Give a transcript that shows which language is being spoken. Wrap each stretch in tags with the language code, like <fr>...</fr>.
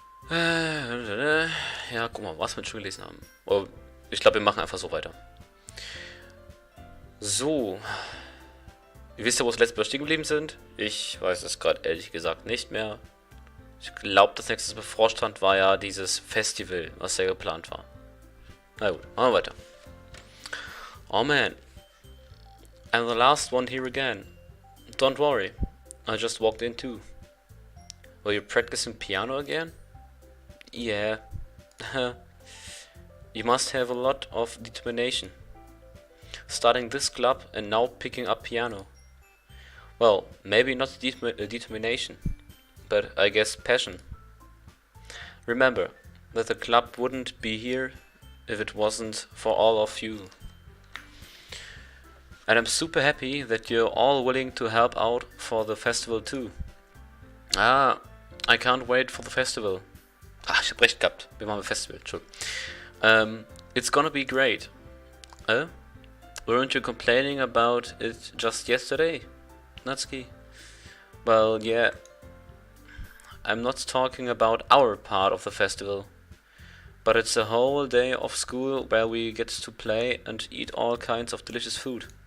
<de>Ja, guck mal, was wir schon gelesen haben. Oh, ich glaube, wir machen einfach so weiter. So, ihr wisst ja, wo wir das letzte Mal stehen geblieben sind. Ich weiß es gerade ehrlich gesagt nicht mehr. Ich glaube, das nächste, was bevorstand, war ja dieses Festival, was ja geplant war. Na gut, machen wir weiter.</de> <en>Oh man, I'm the last one here again. Don't worry, I just walked in too. Were you practicing piano again? Yeah. You must have a lot of determination. Starting this club and now picking up piano. Well, maybe not determination, but I guess passion. Remember that the club wouldn't be here if it wasn't for all of you. And I'm super happy that you're all willing to help out for the festival too. Ah, I can't wait for the festival.</en> <de>Ach, ich hab recht gehabt. Wir machen ein Festival, Entschuldigung.</de> <en>It's gonna be great. Weren't you complaining about it just yesterday, Natsuki? Well, yeah. I'm not talking about our part of the festival. But it's a whole day of school where we get to play and eat all kinds of delicious food.</en>